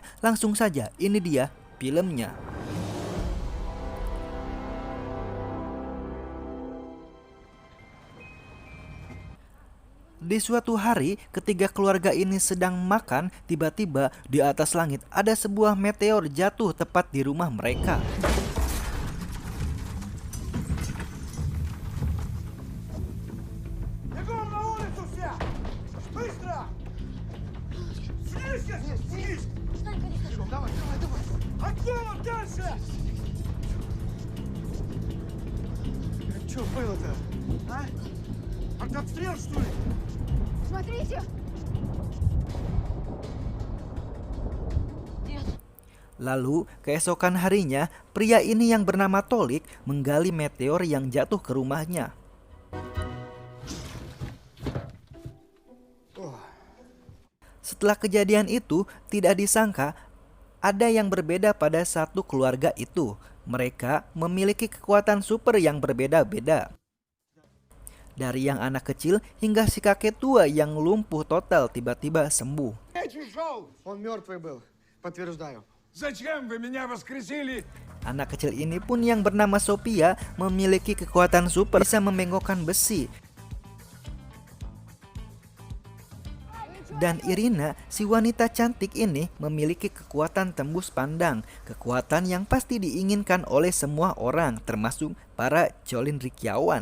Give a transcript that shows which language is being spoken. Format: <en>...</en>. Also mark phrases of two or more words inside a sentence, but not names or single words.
<id>Langsung saja, ini dia filmnya. Di suatu hari, ketika keluarga ini sedang makan, tiba-tiba di atas langit ada sebuah meteor jatuh tepat di rumah mereka.</id> <ru>Бегом на улицу все! Быстро! Слизь! Слизь! Бегом, давай, давай, давай! Отдела дальше! Что было-то? А? Артобстрел, что ли? Смотрите!</ru> <id>Lalu, keesokan harinya, pria ini yang bernama Tolik menggali meteor yang jatuh ke rumahnya. Setelah kejadian itu, tidak disangka ada yang berbeda pada satu keluarga itu. Mereka memiliki kekuatan super yang berbeda-beda. Dari yang anak kecil hingga si kakek tua yang lumpuh total tiba-tiba sembuh.</id> <ru>Я чужой! Он мертвый был, подтверждаю. Зачем вы меня воскресили?</ru> <id>Anak kecil ini pun yang bernama Sophia memiliki kekuatan super, bisa membengkokkan besi. Dan Irina, si wanita cantik ini memiliki kekuatan tembus pandang, kekuatan yang pasti diinginkan oleh semua orang, termasuk para Colindrikiawan.</id>